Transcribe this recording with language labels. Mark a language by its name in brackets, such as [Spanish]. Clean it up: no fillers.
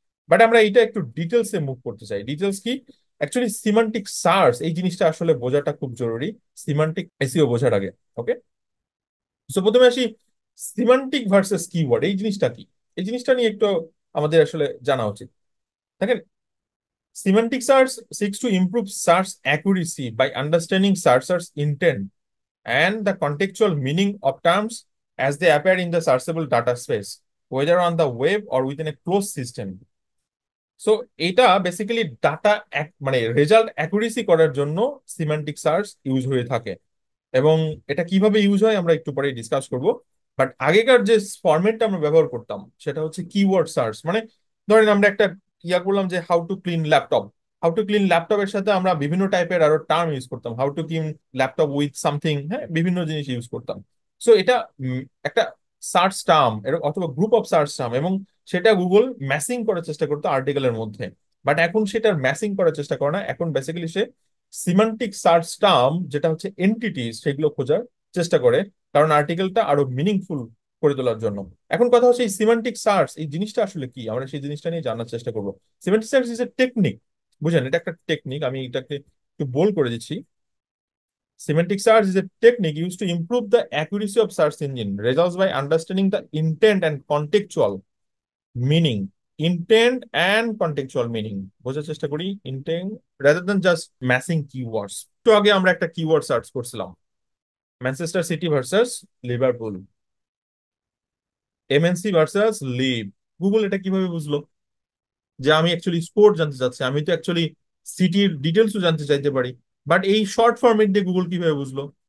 [Bangla] But আমরা এটা একটু ডিটেলসে মুভ করতে চাই। ডিটেলস কি, অ্যাকচুয়ালি সিমান্টিক সার্চ এই জিনিসটা আসলে বোঝাটা খুব জরুরি সিমান্টিক এসইও বোঝার আগে। ওকে, সো প্রথমে আসি সিমান্টিক ভার্সেস কিওয়ার্ড, এই জিনিসটা কি, এই জিনিসটা নিয়ে একটু আমাদের আসলে জানা উচিত। দেখেন, [English] semantic search seeks to improve search accuracy by understanding searcher's intent and the contextual meaning of terms as they appear in the searchable data space, whether on the web or within a closed system. [Bangla] So এটা basically data মানে result accuracy করার জন্য semantic search use হয়ে থাকে। এবং এটা কিভাবে use হয় আমরা একটু পরে ডিসকাস করব। বাট আগেকার যে ফরম্যাটটা আমরা ব্যবহার করতাম সেটা হচ্ছে কিওয়ার্ড সার্চ। মানে ধরেন আমরা একটা ইয়া করলাম যে how to clean laptop, how to clean ল্যাপটপের সাথে আমরা বিভিন্ন টাইপের আরো টার্ম ইউজ করতাম, [English] how to clean laptop with something, [Bangla] হ্যাঁ বিভিন্ন জিনিস ইউজ করতাম। সো এটা একটা সার্চ টার্ম অথবা গ্রুপ অফ সার্চ টার্ম, এবং সেটা গুগল ম্যাসিং করার চেষ্টা করতো আর্টিকেলের মধ্যে। বাট এখন সেটার ম্যাসিং করার চেষ্টা করে না, এখন বেসিক্যালি সে সিমান্টিক সার্চ টার্ম যেটা হচ্ছে এন্টিটিস সেগুলো খোঁজার চেষ্টা করে, কারণ আর্টিকেলটা আরো মিনিংফুল করে তোলার জন্য। এখন কথা হচ্ছে এই সিমান্টিক সার্চ এই জিনিসটা আসলে কি, আমরা সেই জিনিসটা নিয়ে জানার চেষ্টা করবো। [English] semantic search is a technique, [Bangla] বুঝলেন, এটা একটা টেকনিক, আমি এটাকে একটু বোল্ড করে দিচ্ছি। [English] Semantic search is a technique used to improve the accuracy of search engine results by understanding the intent and contextual meaning. Intent and contextual meaning [Bangla] বোঝার চেষ্টা করি, [English] intent rather than just massing keywords। [Bangla] তো আগে আমরা একটা keyword search করছিলাম, Manchester city versus Liverpool, MNC versus leave. Google এটা কিভাবে বুঝলো যে আমি অ্যাকচুয়ালি স্পোর্ট জানতে চাচ্ছি? আমি তো অ্যাকচুয়ালি সিটির ডিটেলসও জানতে চাইতে পারি। বাট এই শর্ট ফরম্যাট দিয়ে গুগল কিভাবে বুঝলো?